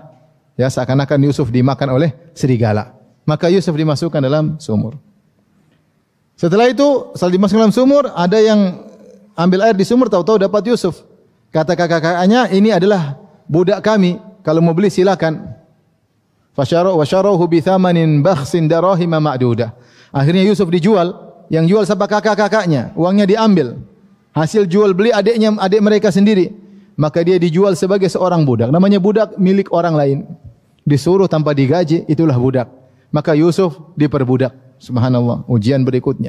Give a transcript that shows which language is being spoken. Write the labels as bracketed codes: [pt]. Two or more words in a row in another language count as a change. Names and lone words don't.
[id] Ya, seakan-akan Yusuf dimakan oleh serigala. Maka Yusuf dimasukkan dalam sumur. Setelah itu, setelah dimasukkan dalam sumur, ada yang ambil air di sumur, tahu-tahu dapat Yusuf. Kata kakak-kakaknya, ini adalah budak kami. Kalau mau beli silakan. [ar] فشروه بثمن بخس دراهم معدودة. [id] Akhirnya Yusuf dijual. Yang jual siapa? Kakak-kakaknya. Uangnya diambil. Hasil jual beli adik mereka sendiri. Maka dia dijual sebagai seorang budak. Namanya budak milik orang lain. Disuruh tanpa digaji, itulah budak. Maka Yusuf diperbudak. Subhanallah. Ujian berikutnya.